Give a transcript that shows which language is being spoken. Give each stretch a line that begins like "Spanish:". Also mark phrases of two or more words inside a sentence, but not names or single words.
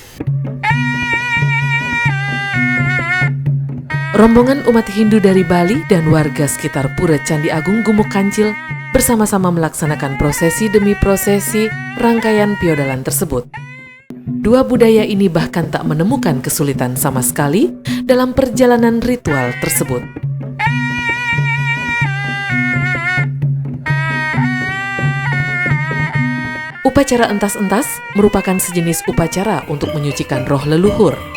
Indonesian: Rombongan umat Hindu dari Bali dan warga sekitar Pura Candi Agung Gumuk Kancil bersama-sama melaksanakan prosesi demi prosesi rangkaian piodalan tersebut. Dua budaya ini bahkan tak menemukan kesulitan sama sekali dalam perjalanan ritual tersebut. Upacara entas-entas merupakan sejenis upacara untuk menyucikan roh leluhur.